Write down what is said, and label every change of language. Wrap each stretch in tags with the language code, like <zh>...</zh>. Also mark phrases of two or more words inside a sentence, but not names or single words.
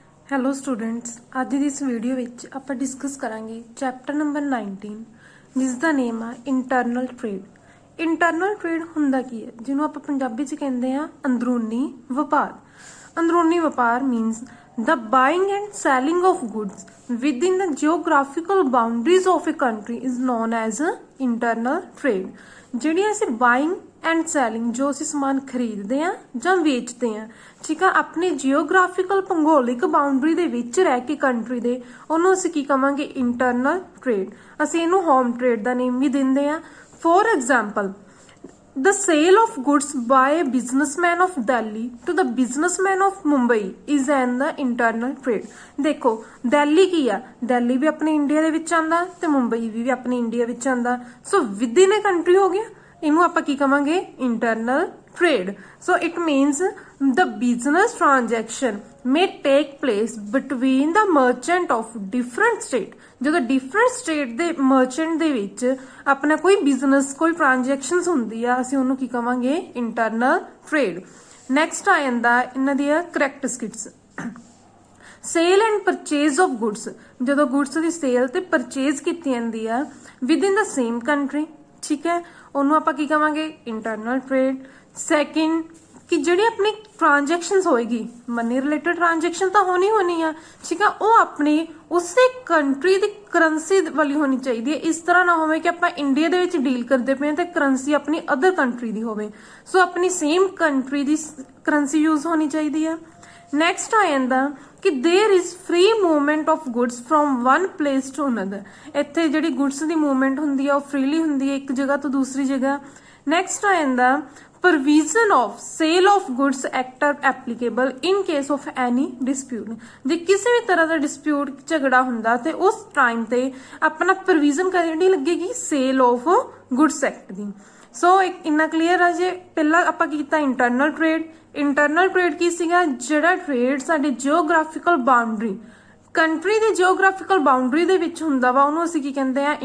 <en>hello students,</en> <pa>ਅੱਜ ਦੀ ਇਸ ਵੀਡੀਓ ਵਿੱਚ ਆਪਾਂ ਡਿਸਕਸ ਕਰਾਂਗੇ</pa> <en>chapter number</en> <pa>19 ਜਿਸ ਦਾ ਨੇਮ ਆ</pa> <en>internal trade. internal trade</en> <pa>ਹੁੰਦਾ ਕੀ ਹੈ, ਜਿਹਨੂੰ ਆਪਾਂ ਪੰਜਾਬੀ 'ਚ ਕਹਿੰਦੇ ਆ ਅੰਦਰੂਨੀ ਵਪਾਰ। ਅੰਦਰੂਨੀ ਵਪਾਰ</pa> <en>ਮੀਨਸ the buying and selling of goods within the geographical boundaries of a country is known as internal trade।</en> <pa>ਜਿਹੜੀ ਅਸੀਂ</pa> <en>buying and selling</en> <pa>ਜੋ ਅਸੀਂ ਸਮਾਨ ਖਰੀਦਦੇ ਆ ਜਾਂ ਵੇਚਦੇ ਆ, ਠੀਕ ਆ, ਆਪਣੇ ਜਿਓਗ੍ਰਾਫਿਕਲ ਭੂਗੋਲਿਕ ਬਾਉਂਡਰੀ ਦੇ ਵਿੱਚ ਰਹਿ ਕੇ ਕੰਟਰੀ ਦੇ, ਉਹਨੂੰ ਅਸੀਂ ਕੀ ਕਵਾਂਗੇ?</pa> <en>internal trade.</en> <pa>ਅਸੀਂ ਇਹਨੂੰ</pa> <en>home trade</en> <pa>ਦਾ ਨੇਮ ਵੀ ਦਿੰਦੇ ਆ।</pa> <en>for example, the sale of goods by a businessman of Delhi to the businessman of Mumbai is in the internal trade।</en> <hi>देखो दिल्ली की आ, दिल्ली भी अपने इंडिया</hi> <pa>ਦੇ ਵਿੱਚ ਆਂਦਾ ਤੇ ਮੁੰਬਈ ਵੀ ਆਪਣੇ ਇੰਡੀਆ ਵਿੱਚ ਆਂਦਾ, ਸੋ</pa> <en>within a country</en> <pa>ਹੋ ਗਿਆ। ਇਹਨੂੰ ਆਪਾਂ ਕੀ ਕਵਾਂਗੇ?</pa> <en>internal trade. so it means the business transaction may take place between the merchant of different state।</en> <pa>ਜਦੋਂ</pa> <en>different state</en> <pa>ਦੇ merchant ਦੇ ਵਿੱਚ ਆਪਣਾ ਕੋਈ business ਕੋਈ transactions ਹੁੰਦੀ ਆ, ਅਸੀਂ ਉਹਨੂੰ ਕੀ ਕਵਾਂਗੇ?</pa> <en>internal trade।</en> <pa>next ਆ ਜਾਂਦਾ ਇਹਨਾਂ ਦੀਆਂ characteristics।</pa> <en>sale and purchase of goods,</en> <pa>ਜਦੋਂ goods ਦੀ sale ਤੇ purchase ਕੀਤੀ ਜਾਂਦੀ ਆ</pa> <en>within the same country,</en> <pa>ਠੀਕ ਹੈ, ਉਹਨੂੰ ਆਪਾਂ ਕੀ ਕਵਾਂਗੇ?</pa> <en>internal trade.</en> <pa>ਸੈਕਿੰਡ, ਕਿ ਜਿਹੜੀ ਆਪਣੀ ਟ੍ਰਾਂਜੈਕਸ਼ਨਸ ਹੋਏਗੀ,</pa> <en>money related transaction</en> <pa>ਤਾਂ ਹੋਣੀ ਆ, ਠੀਕ ਆ, ਉਹ ਆਪਣੀ ਉਸੇ ਕੰਟਰੀ ਦੀ ਕਰੰਸੀ ਵਾਲੀ ਹੋਣੀ ਚਾਹੀਦੀ ਹੈ। ਇਸ ਤਰ੍ਹਾਂ ਨਾ ਹੋਵੇ ਕਿ ਆਪਾਂ ਇੰਡੀਆ ਦੇ ਵਿੱਚ ਡੀਲ ਕਰਦੇ ਪਏ ਤੇ ਕਰੰਸੀ ਆਪਣੀ</pa> <en>other country</en> <pa>ਦੀ ਹੋਵੇ। ਸੋ ਆਪਣੀ</pa> <en>same country</en> <pa>ਦੀ ਕਰੰਸੀ ਯੂਜ਼ ਹੋਣੀ ਚਾਹੀਦੀ ਆ। ਨੈਕਸਟ ਆ ਜਾਂਦਾ ਕਿ</pa> <en>there is free movement of goods from one place to another.</en> <pa>ਇੱਥੇ ਜਿਹੜੀ ਗੁੱਡਸ ਦੀ ਮੂਵਮੈਂਟ ਹੁੰਦੀ ਆ ਉਹ ਫ੍ਰੀਲੀ ਹੁੰਦੀ ਹੈ ਇੱਕ ਜਗ੍ਹਾ ਤੋਂ ਦੂਸਰੀ ਜਗ੍ਹਾ। ਨੈਕਸਟ ਆ ਜਾਂਦਾ</pa> <en>provision of sale of goods act are applicable in case of any dispute।</en> <pa>ਜੇ ਕਿਸੇ ਵੀ ਤਰ੍ਹਾਂ ਦਾ ਡਿਸਪਿਊਟ ਝਗੜਾ ਹੁੰਦਾ ਤੇ ਉਸ ਟਾਈਮ ਤੇ ਆਪਣਾ ਪ੍ਰੋਵੀਜ਼ਨ ਕਰਨੀ ਲੱਗੇਗੀ ਸੇਲ ਆਫ ਗੁੱਡਸ ਐਕਟ ਦੀ। ਸੋ ਇੰਨਾ ਕਲੀਅਰ ਆ। ਜੇ ਪਹਿਲਾਂ ਆਪਾਂ ਕੀਤਾ</pa> <en>internal trade. internal trade</en> <pa>ਕੀ ਸੀਗਾ? ਜਿਹੜਾ ਟ੍ਰੇਡ ਸਾਡੇ</pa> <en>geographical boundary,</en> <pa>ਕੰਟਰੀ ਦੀ</pa> <en>geographical boundary</en> <pa>ਦੇ ਵਿੱਚ ਹੁੰਦਾ ਵਾ, ਉਹਨੂੰ ਅਸੀਂ ਕੀ ਕਹਿੰਦੇ ਆ?</pa>